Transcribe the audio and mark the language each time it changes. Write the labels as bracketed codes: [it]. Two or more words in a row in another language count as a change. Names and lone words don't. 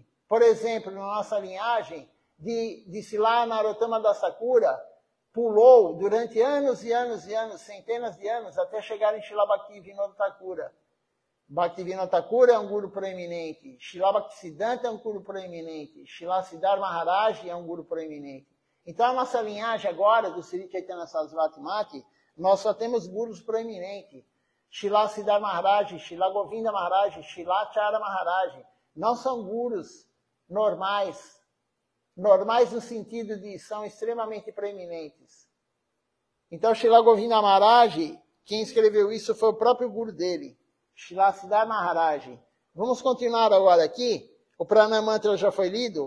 [pt] Por exemplo, na nossa linhagem, de Srila Narottama Das Thakura, pulou durante anos e anos e anos, centenas de anos, até chegar em Srila Bhaktivinoda Thakura. Bhaktivinoda Thakura é um guru proeminente. Srila Bhaktisiddhanta é um guru proeminente. Srila Siddhartha Maharaj é um guru proeminente. Então, a nossa linhagem agora, do Sri Chaitanya Sarasvati Mati, nós só temos gurus proeminentes. Srila Siddhartha Maharaj, Srila Govinda Maharaj, Srila Acharya Maharaj. Não são gurus normais. Normais no sentido de são extremamente proeminentes. Então, Srila Govinda Maharaj, quem escreveu isso foi o próprio guru dele, Srila Siddhartha Maharaj. Vamos continuar agora aqui. O Pranam Mantra já foi lido.